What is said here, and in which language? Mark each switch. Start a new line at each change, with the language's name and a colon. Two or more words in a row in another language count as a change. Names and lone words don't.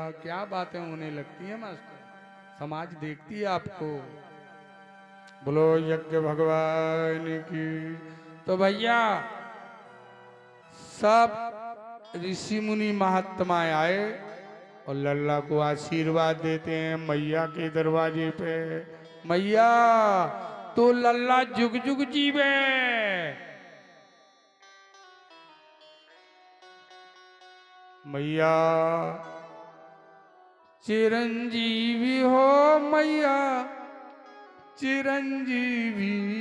Hindi: क्या बातें होने लगती है मास्टर, समाज देखती है आपको। बोलो यज्ञ भगवान की। तो भैया सब ऋषि मुनि महात्माएं आए और लल्ला को आशीर्वाद देते हैं मैया के दरवाजे पे। मैया तो लल्ला जुग जुग जीवे। मैया चिरंजीवी हो, मैया चिरंजीवी।